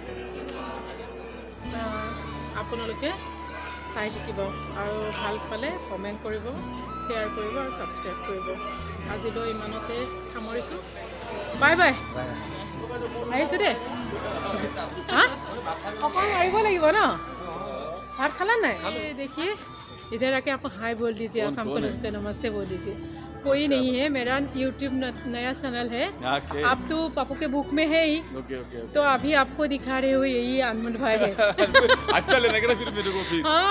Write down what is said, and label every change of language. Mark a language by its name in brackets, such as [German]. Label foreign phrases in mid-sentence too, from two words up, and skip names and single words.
[Assamese] আপোনালোকে চাই থাকিব আৰু ভাল পালে কমেণ্ট কৰিব শ্বেয়াৰ কৰিব আৰু ছাবস্ক্ৰাইব কৰিব আজিলৈ ইমানতে সামৰিছোঁ [English] bye bye [Assamese] আহিছোঁ দেই হা অকণ মাৰিব লাগিব ন [Marathi] भात खाला ना? [Hindi] ये देखिए इधर आके आप हाय बोल दीजिए, आसाम को नमस्ते बोल दीजिए। कोई नहीं है, मेरा यूट्यूब नया चैनल है। आप तो पापू के बुक में है ही, तो अभी आपको दिखा रहे हो, यही अनमोल भाई है। अच्छा लेने के फिर मेरे को भी